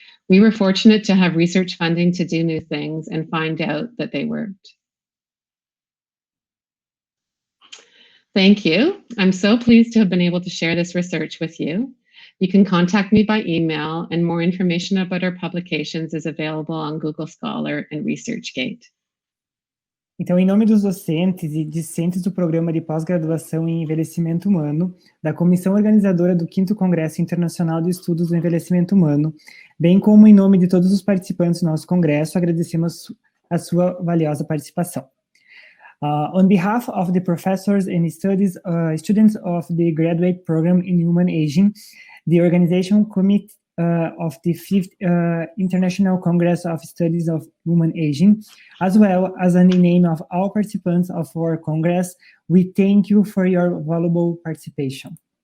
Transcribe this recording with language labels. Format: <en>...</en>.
<en>We were fortunate to have research funding to do new things and find out that they worked. Thank you. I'm so pleased to have been able to share this research with you. You can contact me by email, and more information about our publications is available on Google Scholar and ResearchGate.</en> <pt>Então, em nome dos docentes e discentes do Programa de Pós-Graduação em Envelhecimento Humano, da Comissão Organizadora do 5º Congresso Internacional de Estudos do Envelhecimento Humano, bem como em nome de todos os participantes do nosso congresso, agradecemos a sua valiosa participação.</pt> <en>On behalf of the professors and students of the graduate program in human aging, the organization committee of the 5th International Congress of Studies of Human Aging, as well as in the name of all participants of our Congress, we thank you for your valuable participation.</en>